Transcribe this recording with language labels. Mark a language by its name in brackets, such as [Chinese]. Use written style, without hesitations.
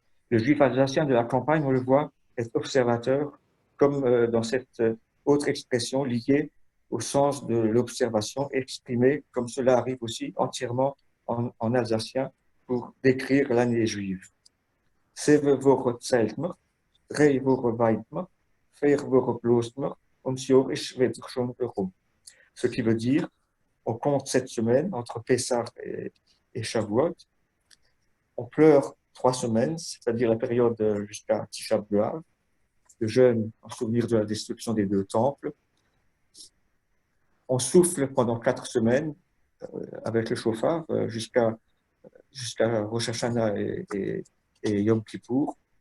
[French] Le juif alsacien de la campagne, on le voit, est observateur, comme dans cette autre expression liée au sens de l'observation, exprimée, comme cela arrive aussi entièrement en alsacien, pour décrire l'année juive. [Swiss German] Zeven wochen zählt man, 3 wochen weint man, 4 wochen bloost man, und das Jahr ist wieder schon herum. [French] Ce qui veut dire, on compte 7 semaines entre Pessah et Shavuot, on pleure 3 semaines, c'est-à-dire la période jusqu'à Tisha B'Av, le jeûne en souvenir de la destruction des 2 temples. On souffle pendant 4 semaines avec le chauffard jusqu'à Rosh Hashanah et Yom Kippour.